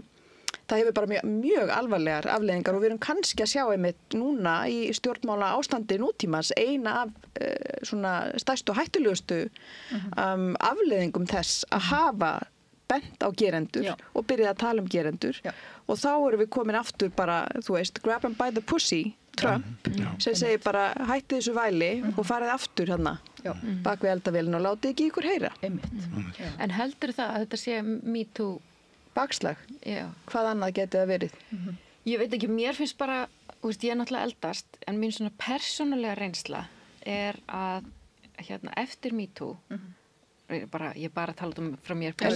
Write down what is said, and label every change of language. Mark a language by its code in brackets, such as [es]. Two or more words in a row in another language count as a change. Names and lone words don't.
[is] það hefur bara mjög alvarlegar afleiðingar og við erum kannski að sjá núna í stjórnmála ástandi nútímans eina af svona stærstu og hættulegustu afleiðingum þess að hafa bent á gerendur og byrjað að tala gerendur og þá erum við komin aftur bara, þú veist, [en] grab them by the pussy, [is] Trump, sem segir bara hættið þessu væli og farið aftur bak við eldavélina og látið ekki ykkur heyra. En heldur það að þetta sé MeToo bakslag? Já. Hvað annað getið það verið? Ég veit ekki, mér finnst bara, ég náttúrulega eldast, en mín svona persónulega reynsla að eftir MeToo, ég bara tala frá mér persónulega.